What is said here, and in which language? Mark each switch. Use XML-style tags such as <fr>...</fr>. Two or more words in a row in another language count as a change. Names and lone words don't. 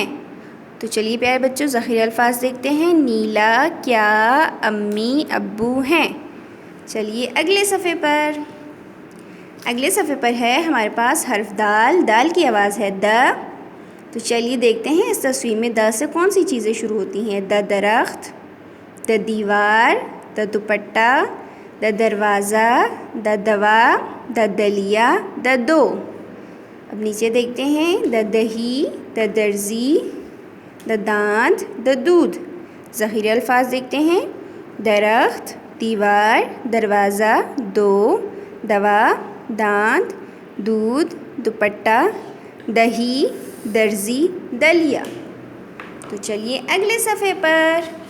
<ur>تو چلیے پیارے بچوں، ذخیرہ الفاظ دیکھتے ہیں۔ نیلا کیا امی ابو ہیں؟ چلیے اگلے صفحے پر۔ اگلے صفحے پر ہے ہمارے پاس حرف دال، دال کی آواز ہے د۔ تو چلیے دیکھتے ہیں اس تصویر میں د سے کون سی چیزیں شروع ہوتی ہیں۔ د درخت، د دیوار، د دوپٹہ، د دروازہ، د دوا، د دلیا، د دو۔ اب نیچے دیکھتے ہیں۔ د دہی، د درزی، د دانت، د دودھ۔ ذخیرہ الفاظ دیکھتے ہیں۔ درخت، دیوار، دروازہ، دو، دوا، دانت، دودھ، دوپٹہ، دہی، درزی، دلیا۔ تو چلیے اگلے صفحے پر۔</ur>